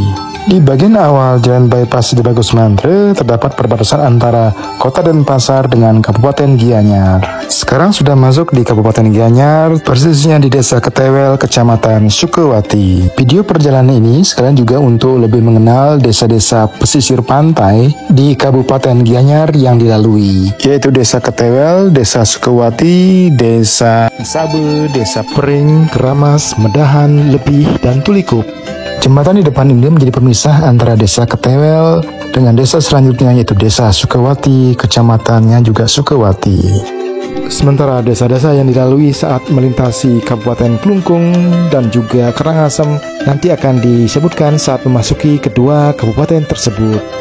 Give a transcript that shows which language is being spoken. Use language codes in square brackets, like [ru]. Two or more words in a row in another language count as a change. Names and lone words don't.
[id] Di bagian awal Jalan Bypass Ide Bagus Mantre terdapat perbatasan antara Kota Denpasar dengan Kabupaten Gianyar. Sekarang sudah masuk di Kabupaten Gianyar, persisnya di Desa Ketewel, Kecamatan Sukawati. Video perjalanan ini sekalian juga untuk lebih mengenal desa-desa pesisir pantai di Kabupaten Gianyar yang dilalui, yaitu Desa Ketewel, Desa Sukawati, Desa Sabe, Desa Pering, Keramas, Medahan, Lebih, dan Tulikup. Jembatan di depan ini menjadi pemisah antara Desa Ketewel dengan desa selanjutnya, yaitu Desa Sukawati, kecamatannya juga Sukawati. Sementara desa-desa yang dilalui saat melintasi Kabupaten Klungkung dan juga Karangasem nanti akan disebutkan saat memasuki kedua kabupaten tersebut.